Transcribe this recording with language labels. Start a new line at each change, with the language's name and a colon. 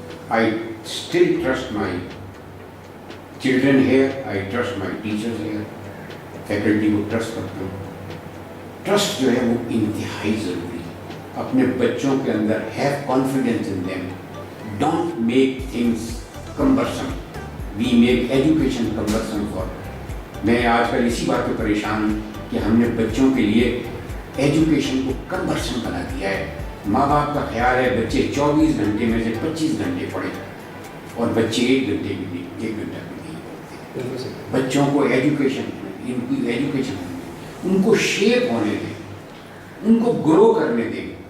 English: I still trust my children here. I trust my teachers here.
Hindi: Faculty को trust करता हूँ. Trust जो है वो इंतहाई ज़रूरी है. अपने बच्चों के अंदर
English: have confidence in them. Don't make things cumbersome. We make education cumbersome for.
Hindi: मैं आजकल इसी बात पे परेशान हूँ कि हमने बच्चों के लिए एजुकेशन को कमर्शियल बना दिया है. माँ बाप का ख्याल है बच्चे 24 घंटे में से 25 घंटे पढ़े और बच्चे 1 घंटे भी नहीं, 1 घंटा भी नहीं पढ़ते. बच्चों को एजुकेशन, इनकी एजुकेशन उनको शेप होने दें, उनको ग्रो करने दें.